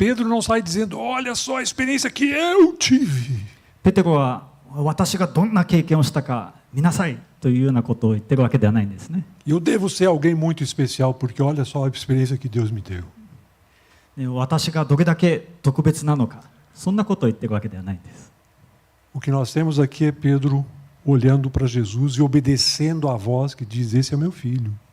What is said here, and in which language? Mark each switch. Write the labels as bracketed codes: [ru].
[pt] Pedro não sai dizendo: olha só a experiência que eu tive. [ja] ペテロは私がどんな経験をしたか見なさいというようなことを言ってるわけではないんですね。 [pt] Eu devo ser alguém muito especial porque olha só a experiência que Deus me deu. [ja] 私がどれだけ特別なのか、そんなことを言ってるわけではないんです。 [pt] O que nós temos aqui é Pedro olhando para Jesus e obedecendo à voz que diz: esse é meu filho.